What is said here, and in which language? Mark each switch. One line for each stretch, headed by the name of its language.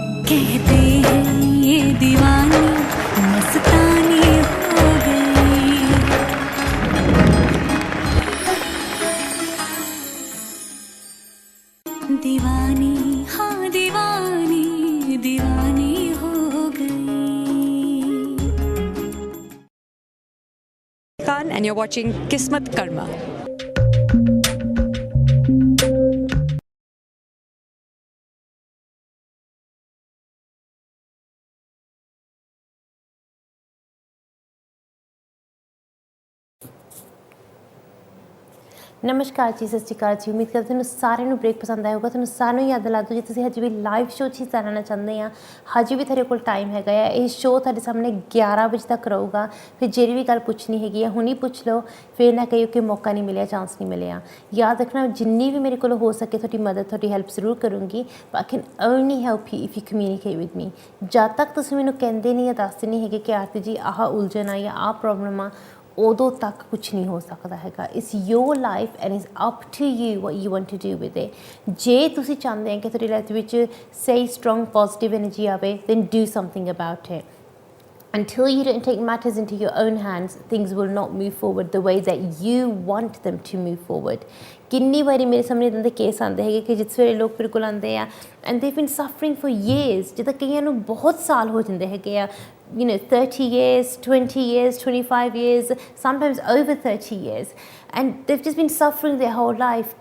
Hindi: कहते हैं ये दीवानी मस्तानी हो गई। दीवानी हाँ दीवानी दीवानी हो गई।
English: And you're watching Kismat Karma.
Punjabi: ਨਮਸਕਾਰ ਜੀ, ਸਤਿ ਸ਼੍ਰੀ ਅਕਾਲ ਜੀ। ਉਮੀਦ ਕਰਦੀ ਤੁਹਾਨੂੰ ਸਾਰਿਆਂ ਨੂੰ ਬ੍ਰੇਕ ਪਸੰਦ ਆਇਆ ਹੋਊਗਾ। ਤੁਹਾਨੂੰ ਸਾਰਿਆਂ ਨੂੰ ਯਾਦ ਦਿਲਾ ਦਿਓ, ਜੇ ਤੁਸੀਂ ਹਜੇ ਵੀ ਲਾਈਵ ਸ਼ੋਅ 'ਚ ਹਿੱਸਾ ਲੈਣਾ ਚਾਹੁੰਦੇ ਆ, ਹਜੇ ਵੀ ਤੁਹਾਡੇ ਕੋਲ ਟਾਈਮ ਹੈਗਾ ਆ। ਇਹ ਸ਼ੋਅ ਤੁਹਾਡੇ ਸਾਹਮਣੇ 11 ਵਜੇ ਤੱਕ ਰਹੂਗਾ। ਫਿਰ ਜਿਹੜੀ ਵੀ ਗੱਲ ਪੁੱਛਣੀ ਹੈਗੀ ਆ ਹੁਣੀ ਪੁੱਛ ਲਓ, ਫਿਰ ਨਾ ਕਹੀਓ ਕਿ ਮੌਕਾ ਨਹੀਂ ਮਿਲਿਆ, ਚਾਂਸ ਨਹੀਂ ਮਿਲਿਆ। ਯਾਦ ਰੱਖਣਾ, ਜਿੰਨੀ ਵੀ ਮੇਰੇ ਕੋਲ ਹੋ ਸਕੇ ਤੁਹਾਡੀ ਮਦਦ, ਤੁਹਾਡੀ ਹੈਲਪ ਜ਼ਰੂਰ ਕਰੂੰਗੀ।
English: I can only help you if you communicate with me.
Punjabi: ਜਦ ਤੱਕ ਤੁਸੀਂ ਮੈਨੂੰ ਕਹਿੰਦੇ ਨਹੀਂ ਜਾਂ ਦੱਸਦੇ ਨਹੀਂ ਹੈਗੇ ਕਿ ਆਰਤੀ ਜੀ ਆਹ ਉਲਝਣ ਆ ਜਾਂ ਆਹ ਪ੍ਰੋਬਲਮ ਆ, ਉਦੋਂ ਤੱਕ ਕੁਛ ਨਹੀਂ ਹੋ ਸਕਦਾ ਹੈਗਾ।
English: It's your life and it's up to you what you want to do with it.
Punjabi: ਜੇ ਤੁਸੀਂ ਚਾਹੁੰਦੇ ਹੋ ਕਿ ਤੁਹਾਡੀ ਲਾਈਫ ਵਿੱਚ ਸਹੀ ਸਟਰੋਂਗ ਪੋਜ਼ੀਟਿਵ ਐਨਰਜੀ ਆਵੇ,
English: then do something about it. Until you don't take matters into your own hands, things will not move forward the way that you want them to move forward.
Punjabi: ਕਿੰਨੀ ਵਾਰੀ ਮੇਰੇ ਸਾਹਮਣੇ ਇੱਦਾਂ ਦੇ case ਆਉਂਦੇ ਹੈਗੇ ਕਿ ਜਿਸ ਵੇਲੇ ਲੋਕ ਮੇਰੇ ਕੋਲ ਆਉਂਦੇ ਆ
English: and they been suffering for years,
Punjabi: ਜਿੱਦਾਂ ਕਈਆਂ ਨੂੰ ਬਹੁਤ ਸਾਲ ਹੋ ਜਾਂਦੇ ਹੈਗੇ ਆ, 30 years, 20 years, 25 years,
English: sometimes over 30 years, and they've just been suffering their whole life.